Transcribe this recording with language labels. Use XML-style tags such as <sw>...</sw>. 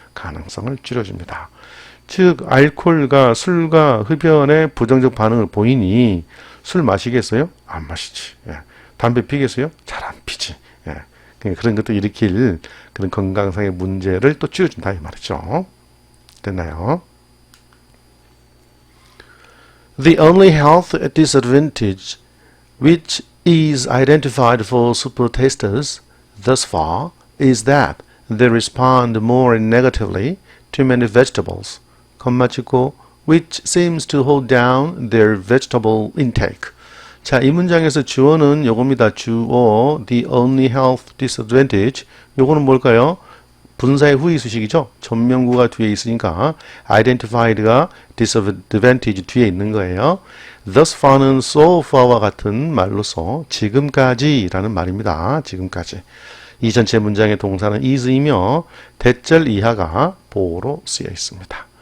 <ko>가능성을 줄여줍니다. 즉 알코올과 술과 흡연의 부정적 반응을 보이니 술 마시겠어요? 안 마시지. 담배 피겠어요? 잘 안 피지. 그런 것도 일으킬 그런 건강상의 문제를 또 줄여준다 이 말이죠. 됐나요?</ko> <en>The only health disadvantage which is identified for super tasters thus far is that they respond more negatively to many vegetables, which seems to hold down their vegetable intake.</en> <ko>자, 이 문장에서 주어는 요겁니다. 주어,</ko> <en>the only health disadvantage.</en> <ko>요거는 뭘까요? 분사의 후의 수식이죠. 전명구가 뒤에 있으니까 identified가 disadvantage 뒤에 있는 거예요. thus far는 so far와 같은 말로서 지금까지라는 말입니다. 지금까지. 이 전체 문장의 동사는 is이며 대절 이하가 보어로 쓰여 있습니다.</ko>